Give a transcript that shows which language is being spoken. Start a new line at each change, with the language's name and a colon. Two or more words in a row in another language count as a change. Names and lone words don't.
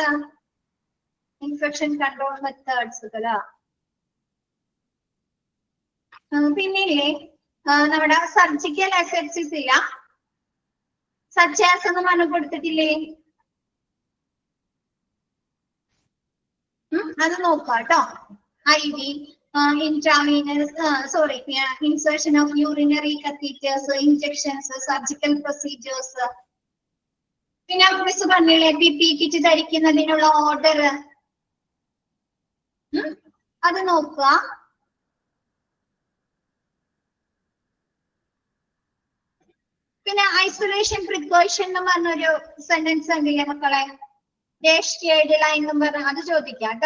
English: infection control methods
Malayalam: പിന്നില്ലേ നമ്മുടെ
English: surgical effects
Malayalam: ഇല്ല, സച്ചാസ് എന്ന് പറഞ്ഞു കൊടുത്തിട്ടില്ലേ? അത് നോക്കാം കേട്ടോ.
English: IV intravenous, insertion of urinary catheters, injections, surgical procedures.
Malayalam: പിന്നെ മിസ് പറഞ്ഞില്ലേ
English: PPE kit
Malayalam: ധരിക്കുന്നതിനുള്ള ഓർഡർ, അത് നോക്കുക. പിന്നെ
English: isolation precaution
Malayalam: എന്ന് പറഞ്ഞൊരു സെന്റൻസ് ഉണ്ടല്ലേ മക്കളെ,
English: dash line
Malayalam: എന്ന് പറഞ്ഞ അത് ചോദിക്കാം കേട്ടോ.